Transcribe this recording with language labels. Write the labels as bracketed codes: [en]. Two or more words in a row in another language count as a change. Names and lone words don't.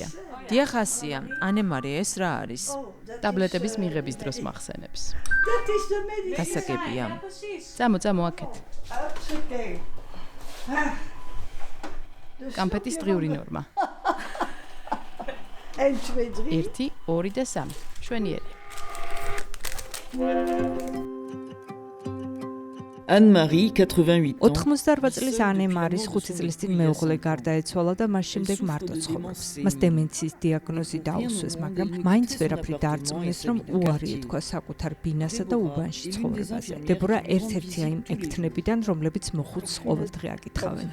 [ka] დიახ ასია, ანემარი ეს რა არის? ტაბლეტების მიღების დროს მახსენებს. გასაგებია. წამო აქეთ. კამფეტის დღიური ნორმა. 1, 2 და 3. მშვენიერი. [fr] Anne-Marie, 88 ans. [ka] 88 წლის ანემარის 5 წლის წინ მეუღლე გარდაეცვალა და მას შემდეგ მარტო ცხოვრობს. მას დემენციის დიაგნოზი დაუსვეს, მაგრამ მაინც ვერაფრი დაარწმუნეს, რომ უარი ეთქვა საკუთარ ბინასა და უბანში ცხოვრებაზე. დებორა ერთ-ერთია იმ ექთნებიდან, რომლებიც მოხუცს ყოველდღე აკითხავენ.